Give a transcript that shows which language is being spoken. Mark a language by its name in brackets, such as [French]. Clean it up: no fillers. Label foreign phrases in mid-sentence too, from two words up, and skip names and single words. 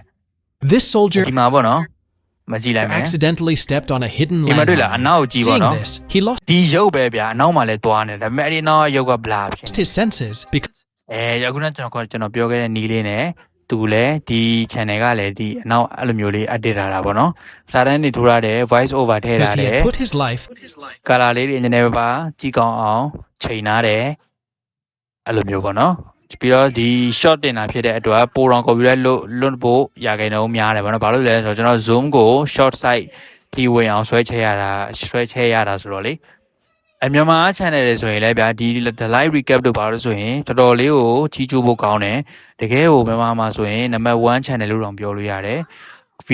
[English] This soldier [Burmese] ဒီမှာပေါ့နော်မကြည့်လိုက်မယ် [English] accidentally stepped on a hidden [Burmese] ဒီမှာတွေ့လားအ [English] landmine. [Burmese] နောက်ကိုကြည့်ပါ [English] Seeing [Burmese] နော် [English] this, he lost [Burmese] ဒီရုပ်ပဲဗျာအနောက်မှာလည်းသွားနေတယ်ဒါပေမဲ့အဲ့ဒီနောက်ရုပ်က blur ဖြစ်နေ [English] his senses because [Burmese] အခုနကျွန်တော်ပြောခဲ့တဲ့နီးလေးနဲ့သူလည်းဒီ channel ကလည်းဒီအနောက်အဲ့လိုမျိုးလေး edit ထားတာပေါ့နော်စာတန်းနေထိုးထားတယ် [English] voice over [Burmese] ထည့် [English] Because [Burmese] ထား [English] he [Burmese] တယ် [English] had put his life [Burmese] color လေးတွေနည်းနည်းပါကြည့်ကောင်းအောင်ချိန်ထားတယ်အဲ့လိုမျိုးပေါ့နော်ပြီးတော့ဒီ short တင်တာဖြစ်တဲ့အတွက်ပိုတော့ copyright လွတ်ဖို့ရခိုင်တော့များတယ်ပေါ့နော်ဘာလို့လဲဆိုတော့ကျွန်တော် zoom ကို [English] short size [Burmese] ဒီဝင်အောင်ဆွဲချဲရတာဆိုတော့လေမြန်မာ channel တွေဆိုရင်လည်းဗျာဒီ [English] live recap [Burmese] တို့ပါလို့ဆိုရင်တော်တော်လေးကိုချီးကျူးဖို့ကောင်းတယ်တကယ်ကိုမြန်မာမှာဆိုရင် [English] number 1 channel [Burmese] လို့တောင်ပြောလို့ရတယ်ဗီ